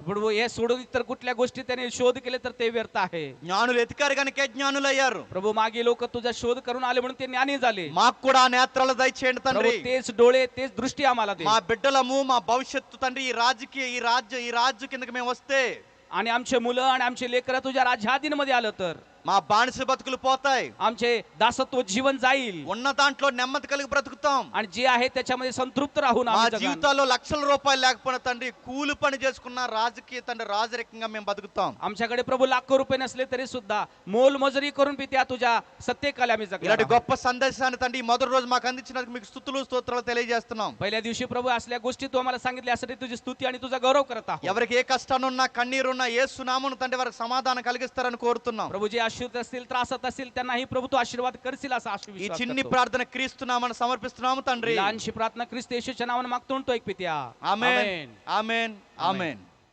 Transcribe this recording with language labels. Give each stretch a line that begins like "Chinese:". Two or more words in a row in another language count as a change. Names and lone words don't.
Marathi: प्रभू हे सोडून इतर कुठल्या गोष्टी त्याने शोध केले तर ते व्यर्थ आहे.
Telugu: జ్ఞానులు ఎతికారు కనుకే జ్ఞానులు అయ్యారు.
Marathi: प्रभू मागे लोक तुझा शोध करून आले म्हणून ते ज्ञानी झाले.
Telugu: మాకు కూడా ఆ నేత్రాలు దయచేయండి
Marathi: प्रभू
Telugu: తండ్రి.
Marathi: तेच डोळे तेच दृष्टी आम्हाला दे.
Telugu: మా బిడ్డలము మా భవిష్యత్తు తండ్రి ఈ రాజకీయ ఈ రాజ్య కిందకి మేము వస్తే
Marathi: आणि आमचे मुलं आणि आमचे लेकरं तुझ्या राज्याधीनमध्ये आलं तर
Telugu: మా బానిస బతుకులు పోతాయి.
Marathi: आमचे दासत्व जीवन जाईल
Telugu: ఉన్న దాంట్లో నెమ్మది కలిగి బ్రతుకుతాం.
Marathi: आणि जे आहे त्याच्यामध्ये संतृप्त राहून
Telugu: మా
Marathi: आम्ही जगाल.
Telugu: జీవితాల్లో లక్షల రూపాయలు లేకపోయినా తండ్రి కూలి పని చేసుకున్న రాజకీయ తండ్రి రాజరికంగా మేము బతుకుతాం.
Marathi: आमच्याकडे प्रभू लाखो रुपये नसले तरी सुद्धा मोलमजुरी करून पित्या तुझ्या सत्यकाली आम्ही
Telugu: ఇలాంటి
Marathi: जगणार.
Telugu: గొప్ప సందేశాన్ని తండ్రి ఈ మొదటి రోజు మాకు అందించినందుకు మీకు స్తుతులు స్తోత్రాలు తెలియజేస్తున్నాం.
Marathi: पहिल्या दिवशी प्रभू असल्या गोष्टी तू आम्हाला सांगितल्या यासाठी तुझी स्तुती आणि तुझा गौरव करत आहोत.
Telugu: ఎవరికి ఏ కష్టానున్నా కన్నీరున్నా యేసు నామమున తండ్రి వారికి సమాధానం కలిగిస్తారని కోరుతున్నాం.
Marathi: प्रभू जे आश्रित असतील त्रासात असतील त्यांनाही प्रभू तू आशीर्वाद करशील असा
Telugu: ఈ
Marathi: आशीर्वाद
Telugu: చిన్ని ప్రార్థన క్రీస్తు నామమున సమర్పిస్తున్నాము తండ్రి.
Marathi: लहानशी प्रार्थना ख्रिस्त येशूच्या नावाने मागतो तो एक पित्या.
Telugu: ఆమేన్ ఆమేన్ ఆమేన్.